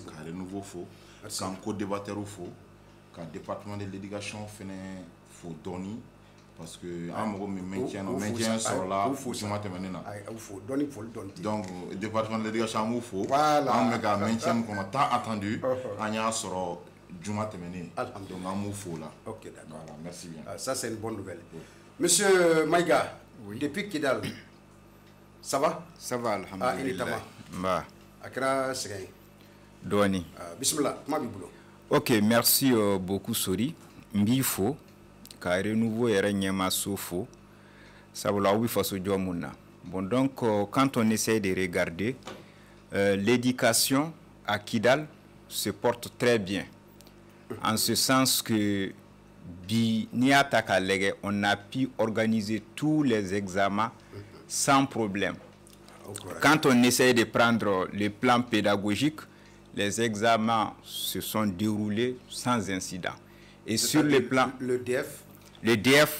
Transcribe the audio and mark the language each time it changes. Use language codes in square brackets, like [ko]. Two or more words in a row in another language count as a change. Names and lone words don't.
[bm] ka renouveau fo k'an co-débatteurs fo ka [fr] département de l'éducation [bm] fɛnɛ fo dɔɔni parce que an mago min maintien sɔrɔla juma tɛmɛnen na donc [fr] département de l'éducation [bm] an b'u fo an bɛ ka maintien kɔnɔ [fr] tant attendu [bm] an y'a sɔrɔ juma tɛmɛnen donc an b'u fo la [fr] ok d'accord voilà merci bien ça c'est une bonne nouvelle monsieur Maïga depuis Kidal ça va [ar] alhamdulillah [bm] ba a kɛra sɛgɛn ye dɔɔni bisimila kuma b'i bolo [fr] ok merci beaucoup Sori [bm] n b'i fo ka renouveau yɛrɛ ɲɛmaso fo sabula aw bɛ faso jɔ mun na [fr] bon donc quand on essaie de regarder l'éducation à Kidal se porte très bien en ce sens que [bm] bi n'i y'a ta k'a lajɛ [fr] on a pu organiser tous les examens sans problème quand on essaie de prendre le plan pédagogique les examens se sont déroulés sans incident et sur le plan le DF